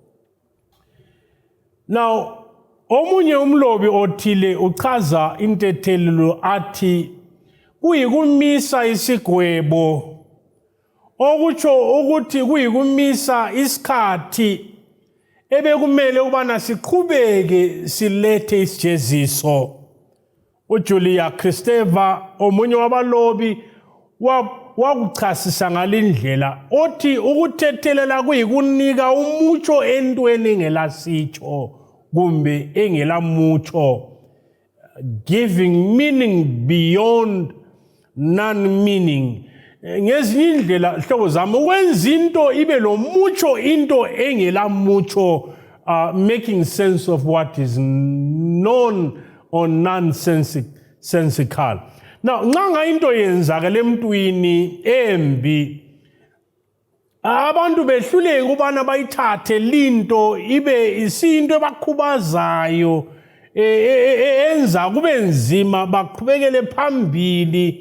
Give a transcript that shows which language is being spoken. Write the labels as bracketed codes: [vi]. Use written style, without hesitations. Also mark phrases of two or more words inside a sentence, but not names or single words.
[nd] Now, omunye umlobi othile uchaza intethelelo athi kuyikumisa isigwebo, okutsho ukuthi kuyikumisa isikhathi ebekumele ubana siqhubeke silethe isijeziso. uJulia Kristeva omunye wabalobi wakuchasisa ngalindlela othi ukuthethelela kuyikunika umutsho entweni engelasitsho kumbe engelamutsho, [en] giving meaning beyond non-meaning. [nd] Ngezinye indlela hlobo zami ukwenza into ibe lomutsho into engelamutsho, [en] making sense of what is non or nonsensical. [nd] Now nxa into yenzakala emntwini embi, abantu behluleke ubana bayithathe linto ibe isinto ebakhubazayo enza kube nzima baqhubekele phambili.